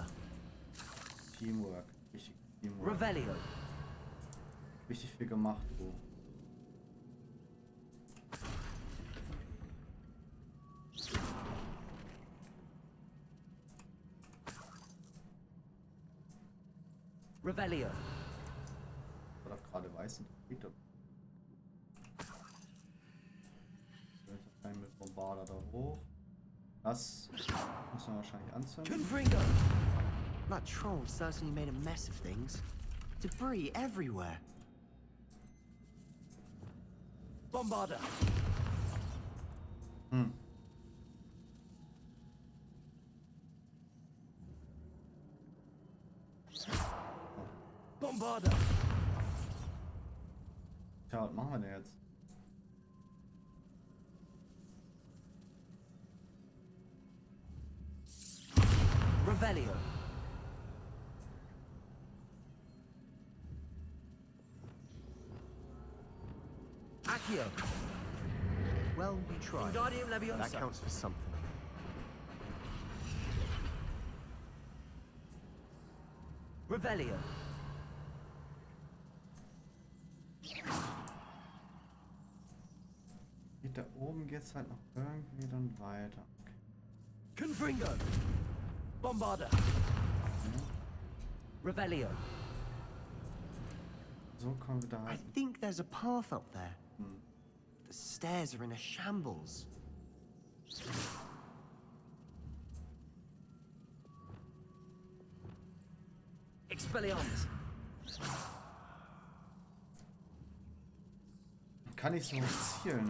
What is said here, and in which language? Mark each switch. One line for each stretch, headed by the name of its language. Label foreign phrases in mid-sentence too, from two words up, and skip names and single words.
German: Teamwork. Richtig Teamwork. Revelio. Richtig viel gemacht, du. Revelio. War doch gerade weiß und kriegt er. Mit Bombarder da hoch. Das muss man wahrscheinlich anzünden. Confringo.
English: That troll certainly made a mess of things. Debris everywhere.
German: Bombarder. Bombarder. Tja, was machen wir denn jetzt? Revelio. Accio.
English: Well, we tried. Wingardium Leviosa. That counts for something.
German: Revelio. Geht da oben geht's halt noch irgendwie dann weiter. Okay. Confringo. Bombarder. Revelio. So kommen wir da
English: I
German: halt.
English: think there's a path up there. The stairs are in a shambles.
German: Expelliarmus. Kann ich so zielen?